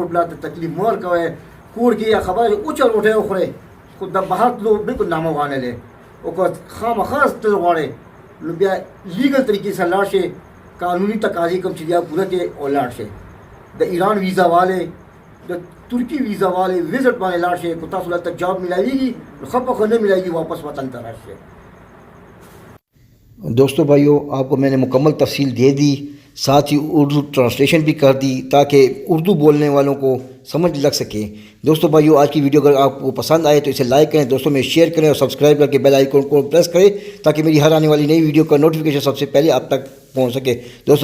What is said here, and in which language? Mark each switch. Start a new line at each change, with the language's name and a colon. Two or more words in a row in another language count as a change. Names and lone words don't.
Pashto: پلار ته تکلیف مه ورکوئ کور کې یا خبره اوچه روټۍ وخورئ خو د بهر تلو بلکل ناموانه دی او که خامخا تل غواړئ نو بیا لیګل طریقې سره لاړ شئ قانوني تقاضې کوم چې بیا پوره کړئ او لاړ شئ د ایران ویزا والے د ترکی ویزا والے وزٹ باندې لاړ شئ که تاسو هلته جاب ملاویږي نو ښه پخه نه ملاویږي واپس وطن ته راشئ
Hindi: दोस्तों भाइयों आपको मैंने मुकम्मल तफसील दे दी साथ ही उर्दू ट्रांसलेशन भी कर दी ताकि उर्दू बोलने वालों को समझ लग सके। दोस्तों भाइयों आज की वीडियो अगर आपको पसंद आए तो इसे लाइक करें, दोस्तों में शेयर करें और सब्सक्राइब करके
English: bell icon
Hindi: को प्रेस करें ताकि मेरी हर आने वाली नई वीडियो का नोटिफिकेशन सबसे पहले आप तक पहुंच सके।